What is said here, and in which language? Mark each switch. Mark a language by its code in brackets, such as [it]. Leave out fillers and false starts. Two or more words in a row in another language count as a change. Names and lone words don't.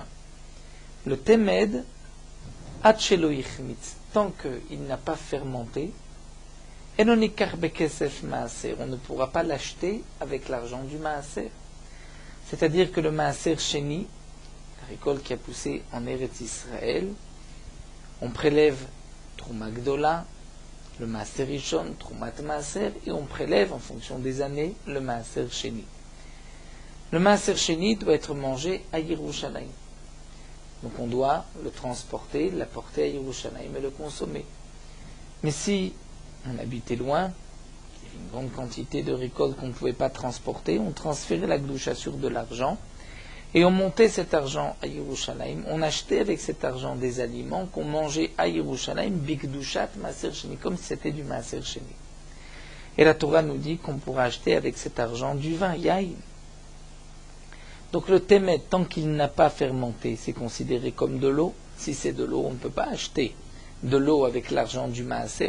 [fr] Le temed, [he] עד שלא יחמיץ, [fr] tant qu'il n'a pas fermenté, on ne pourra pas l'acheter avec l'argent du maaser. C'est-à-dire que le [he] מעשר שני, [fr] la récolte qui a poussé en Eretz Israël, on prélève [he] תרומה גדולה, [fr] le [he] מעשר ראשון, תרומת מעשר, [fr] et on prélève en fonction des années le [he] מעשר שני. [fr] Le [he] מעשר שני [fr] doit être mangé à Yerushalayim. Donc on doit le transporter, l'apporter à Yerushalayim et le consommer. Mais si on habitait loin, il y avait une grande quantité de récoltes qu'on ne pouvait pas transporter, on transférait la gdoucha sur de l'argent et on montait cet argent à Yerushalayim. On achetait avec cet argent des aliments qu'on mangeait à Yerushalayim, [he] בקדושת מעשר שני, [fr] comme si c'était du [he] מעשר שני. [fr] Et la Torah nous dit qu'on pourra acheter avec cet argent du vin, yaïn. Donc le temet, tant qu'il n'a pas fermenté, c'est considéré comme de l'eau. Si c'est de l'eau, on ne peut pas acheter de l'eau avec l'argent du maaser.